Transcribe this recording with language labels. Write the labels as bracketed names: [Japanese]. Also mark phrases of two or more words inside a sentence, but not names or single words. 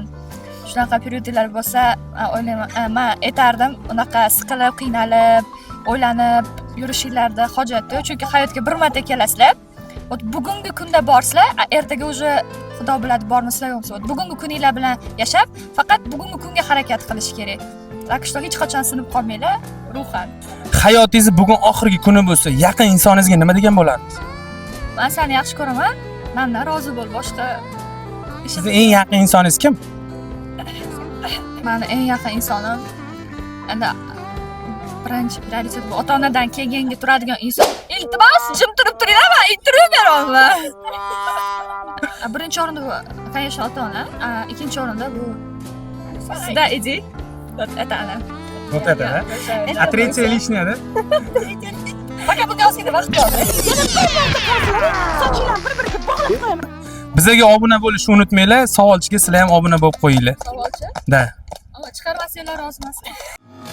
[Uzbek] Shunaqa periodlar bo'lsa, o'ylayman, men aytardim, unaqa siqilib, qiynalib, o'ylanib yurishinglarda hojat yo'q, chunki hayotga bir marta kelasizlar. Bugungi kunda borsizlar, ertaga уже Xudo biladi bormisizlar yo'qmi. Bugungi kuninglar bilan yashab, faqat bugungi kunga harakat qilish kerak. [Russian] Так что [Uzbek] hech qachon sinib qolmanglar ruhan. Hayotingiz bugun oxirgi kuni bo'lsa, yaqin insoningizga nima degan bo'lardingiz? Men seni yaxshi ko'raman. Mendan rozi bo'l, boshqa Sizning eng yaqin insoningiz kim? Meni eng yaqin insonim endi birinchi prioritet bu ota-onadan keyingi turadigan inson. Iltimos, jim turib turinglar, men intervyu beryapman. Birinchi o'rinda bu, конечно, ota-ona, ikkinchi o'rinda bu sizda иди. [Russian] Вот это она. Вот это, да? А третья лишняя, да? [Uzbek] Пока bunga ozgina vaqt bor. Bizga obuna bo'lishni unutmanglar. Savolchiga sizlar ham obuna bo'lib qo'yinglar. Savolchi? Da. Chiqarmasanglar roziman.